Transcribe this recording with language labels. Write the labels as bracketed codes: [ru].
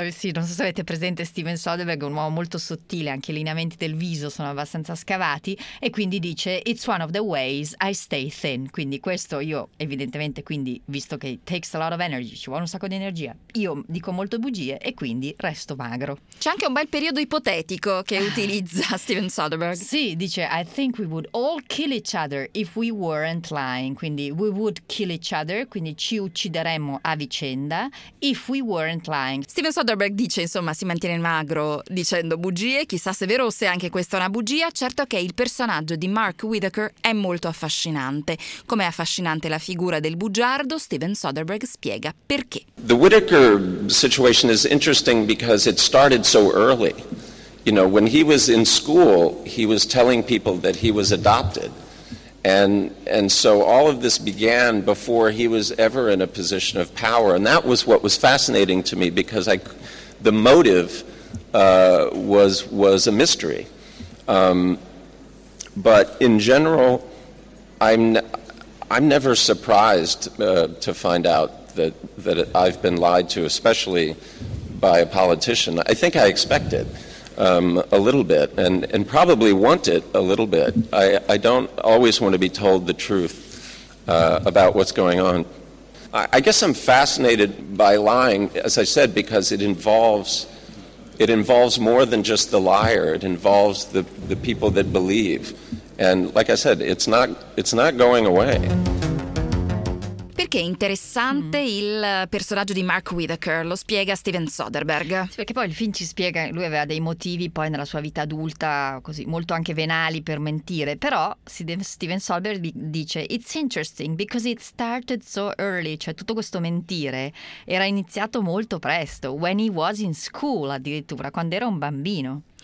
[it] Sì, non so se avete presente Steven Soderbergh, è un uomo molto sottile, anche i lineamenti del viso sono abbastanza scavati, e quindi dice [en] it's one of the ways I stay thin, [it] quindi questo io evidentemente, quindi visto che [en] it takes a lot of energy, [it] ci vuole un sacco di energia, io dico molto bugie e quindi resto magro. C'è anche un bel periodo ipotetico che utilizza. Steven Soderbergh. Sì, dice [en] I think we would all kill each other if we weren't lying. Quindi we would kill each other, [it] quindi ci uccideremmo a vicenda, [en] if we weren't lying. [it] Steven Soderbergh dice, insomma, si mantiene magro dicendo bugie. Chissà se è vero o se anche questa è una bugia. Certo che il personaggio di Mark Whittaker è molto affascinante. Com'è affascinante la figura del bugiardo, Steven Soderbergh spiega perché. [en] The Whittaker situation is interesting because it started so early. You know, when he was in school, he was telling people that he was adopted. And so all of this began before he was ever in a position of power. And that was what was fascinating to me, because the motive was a mystery. But in general, I'm never surprised to find out that I've been lied to, especially by a politician. I think I expect it. A little bit, and probably want it a little bit. I don't always want to be told the truth about what's going on. I guess I'm fascinated by lying, as I said, because it involves more than just the liar. It involves the people that believe. And like I said, it's not going away. [it] che è interessante il personaggio di Mark Whittaker, lo spiega Steven Soderbergh. Sì, perché poi il film ci spiega che lui aveva dei motivi poi nella sua vita adulta, così molto anche venali, per mentire. Però Steven Soderbergh dice [en] it's interesting because it started so early, [it] cioè tutto questo mentire era iniziato molto presto, [en] when he was in school [it] addirittura, quando era un bambino.